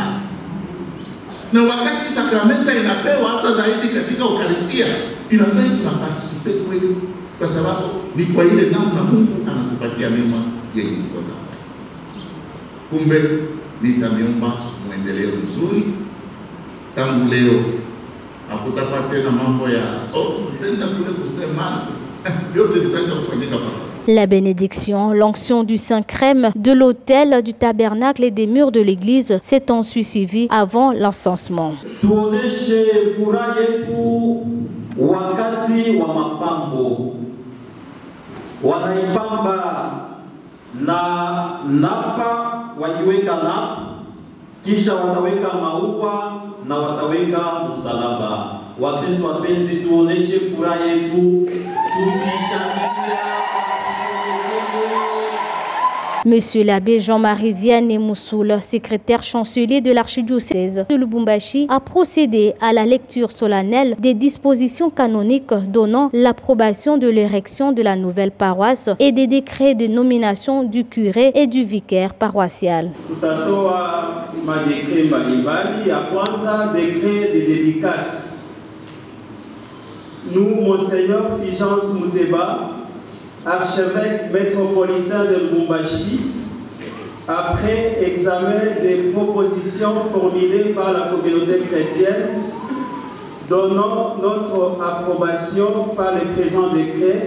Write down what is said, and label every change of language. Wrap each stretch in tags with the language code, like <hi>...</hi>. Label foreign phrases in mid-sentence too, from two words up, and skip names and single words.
<sw>Na wakati sakramenta inapewa hasa zaidi katika Eucharistia, inafaa tunaparticipe kweli, kwa sababu ni kwa ile namna Mungu anatupatia mema yenye kutoka. Kumbe nitamiomba muendeleo mzuri tangu leo. Hakutakuwa tena mambo ya tenda kule kusema yote tutaenda kufanyika hapa.</sw> <fr>La bénédiction, l'onction du Saint-Crème de l'autel, du tabernacle et des murs de l'église s'est ensuite suivie avant l'encensement.</fr> <sw>Tuoneshe furaha yetu wakati wa mapambo. Wanaipamba na napa, waiweka napa, kisha wataweka maua na wataweka msalaba. Wakristo wapenzi, tuoneshe furaha yetu tukishangilia.</sw> <fr>Monsieur l'abbé Jean-Marie Vianney Moussoul, secrétaire chancelier de l'archidiocèse de Lubumbashi, a procédé à la lecture solennelle des dispositions canoniques donnant l'approbation de l'érection de la nouvelle paroisse et des décrets de nomination du curé et du vicaire paroissial.</fr> <sw>Tutatoa madekre mbalimbali. Ya kwanza,</sw> <fr>décret de dédicace. Nous, Monseigneur Fulgence Muteba, archevêque métropolitain de Lubumbashi, après examen des propositions formulées par la communauté chrétienne, donnons notre approbation par les présents décrets</fr>